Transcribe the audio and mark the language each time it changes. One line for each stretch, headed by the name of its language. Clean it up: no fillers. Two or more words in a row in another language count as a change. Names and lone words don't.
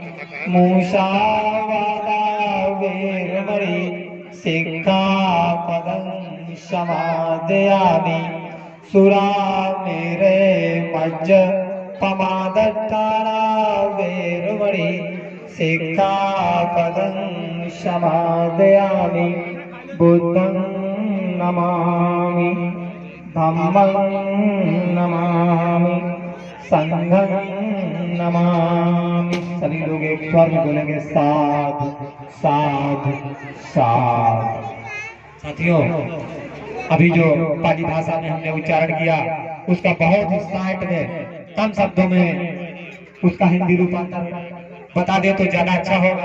Pali: मूषावादा वेरुमणि सिक्खापदं समादयामि, सुरामेरे मज्ज पमादट्टाना वेरुमणि सिक्खापदं समादयामि, बुद्धं नमामि, धम्मं नमामि, संघं नमामि।
Hindi: सभी लोग एक स्वर में बोलेंगे
Pali: साधु साधु साधु।
Hindi: साथियों, अभी जो पाली भाषा में हमने उच्चारण किया उसका बहुत ही 60 में कम शब्दों में उसका हिंदी रूपांतर बता दे तो ज्यादा अच्छा होगा।